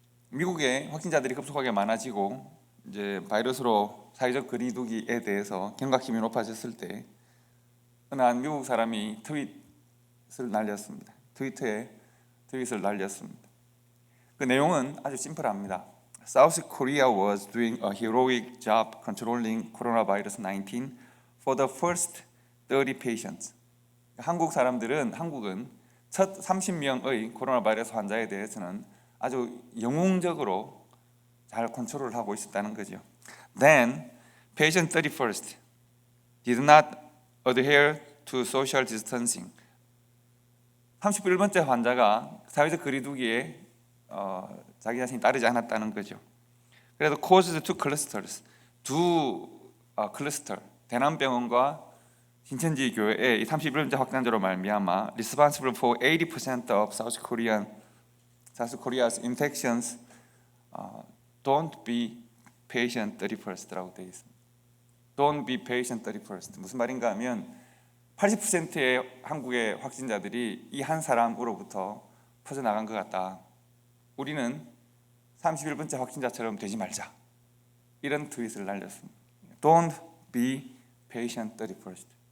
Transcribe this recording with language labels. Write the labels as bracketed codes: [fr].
[ko] 미국에 확진자들이 급속하게 많아지고 이제 바이러스로 사회적 거리두기에 대해서 경각심이 높아졌을 때 어느 한 미국 사람이 트윗을 날렸습니다. 트위터에 트윗을 날렸습니다. 그 내용은 아주 심플합니다. [en] South Korea was doing a heroic job controlling coronavirus 19 for the first 30 patients. [ko] 한국은 첫 30명의 코로나 바이러스 환자에 대해서는 아주 영웅적으로 잘 컨트롤을 하고 있었다는 거죠. [en] Then patient 31st did not adhere to social distancing. [ko] 31번째 환자가 사회적 거리두기에 자기 자신이 따르지 않았다는 거죠. 그래서 [en] caused two clusters, [ko] 두 클러스터, 대남병원과 신천지 교회의 31번째 확진자로 말미암아 [en] responsible for 80% of South Korea's infections. Don't be patient 31st라고 [ko] 되어 있습니다. [en] Don't be patient 31st. [ko] 무슨 말인가 하면 80%의 한국의 확진자들이 이 한 사람으로부터 퍼져나간 것 같다. 우리는 31번째 확진자처럼 되지 말자. 이런 트윗을 날렸습니다. [en] Don't be patient 31st.